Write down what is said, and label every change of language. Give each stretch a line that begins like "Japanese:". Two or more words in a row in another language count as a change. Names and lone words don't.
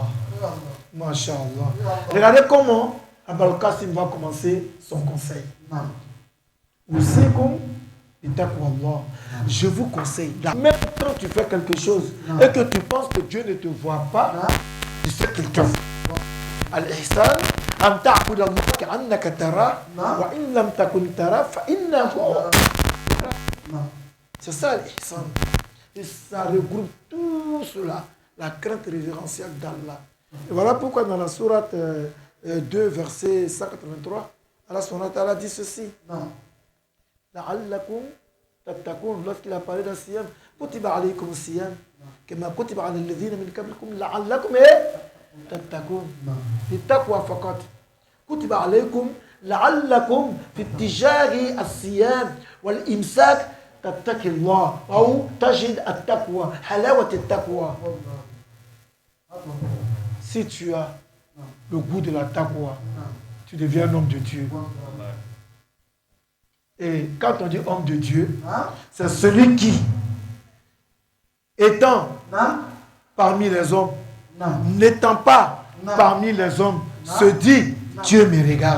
Arabic: Masha'Allah.
French: Regardez comment Abul Qasim va commencer son conseil.
Arabic: أوصيكم، تقوى الله.
French: Je vous conseille, même quand tu fais quelque chose et que tu penses que Dieu ne te voit pas, tu sais qu'il te voit.
Arabic: الإحسان، أن تعبد الله كأنك ترى، وإن لم تكن ترى، فإنه.
French: C'est ça l'Ihsan. Et ça regroupe tout cela, la crainte révérentielle d'Allah. Et voilà pourquoi dans la sourate 2, verset 183, Allah
Arabic: سبحانه وتعالى
French: dit ceci.
Arabic: لعلكم تتقون,
French: lorsqu'il a parlé d'un siyam,
Arabic: كتب عليكم الصيام, كما كتب على الذين من قبلكم لعلكم تتقون. للتقوى فقط. كتب عليكم لعلكم في تجاري الصيام والإمساك تتقي الله ou تجد التقوى، حلاوة التقوى.
French: Si tu as le goût de la taqwa, tu deviens un homme de Dieu. Et quand on dit homme de Dieu, c'est celui qui, étant parmi les hommes, n'étant pas parmi les hommes, se dit, Dieu me regarde.